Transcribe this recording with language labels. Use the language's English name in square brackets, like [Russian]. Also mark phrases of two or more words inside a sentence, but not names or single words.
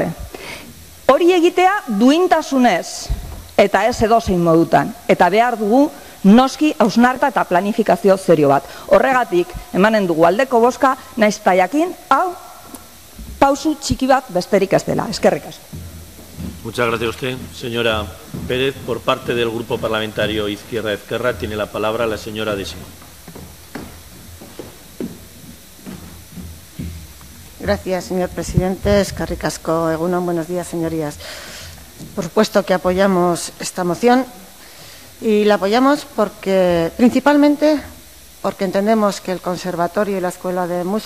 [Basque] Hori egitea duintasunez, eta ez edozein modutan. Eta behar dugu noski hausnarketa eta planifikazio serio bat. Horregatik, emanen dugu aldeko bozka, naiz eta jakin, hau, pausu txiki bat besterik ez dela. Eskerrik asko. [Spanish] Muchas gracias a usted, señora Pérez. Por parte del Grupo Parlamentario Izquierda Ezkerra tiene la palabra la señora de Simón. Gracias, señor presidente. [Basque] Eskerrik asko, egunon, [Spanish] buenos días, señorías. Por supuesto que apoyamos esta moción y la apoyamos principalmente porque entendemos que el Conservatorio y la Escuela de Música